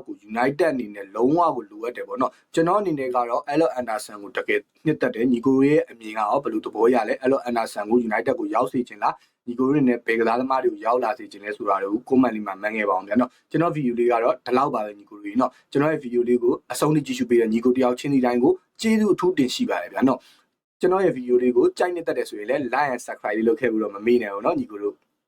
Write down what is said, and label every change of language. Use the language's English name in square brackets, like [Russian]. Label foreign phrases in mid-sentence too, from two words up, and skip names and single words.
[Burmese] ကို United အနေနဲ့လုံးဝကိုလိုအပ်တယ်ပေါ့နော်ကျွန်တော်အနေနဲ့ကတော့ Elliot Anderson ကိုတကယ်နှစ်သက်တယ်ညီကိုရဲ့အမြင်ကရောဘယ်လိုသဘောရလဲ Elliot Anderson ကို United ကိုရောက်စေချင်လားညီကိုရဲ့နဲ့ဘယ်ကစားသမားတွေကိုရောက်လာစေချင်လဲဆိုတာတွေကို comment လေးမှာမှတ်ခဲ့ပါအောင်ဗျာနော်ကျွန်တော် video လေးကတော့ဒီလောက်ပါပဲညီကိုတွေနော်ကျွန်တော်ရဲ့ video လေးကိုအဆုံးထိကြည့်ရှုပေးတဲ့ညီကိုတယောက်ချင်းစီတိုင်းကိုကျေးဇူးအထူးတင်ရှိပါတယ်ဗျာနော်ကျွန်တော်ရဲ့ video လေးကိုကြိုက်နေတတ်တယ်ဆိုရင်လည်း [English] like and subscribe [Burmese] လေးလုပ်ခဲ့ပြီးတော့မမေ့နဲ့ဘူးเนาะညီကိုတို့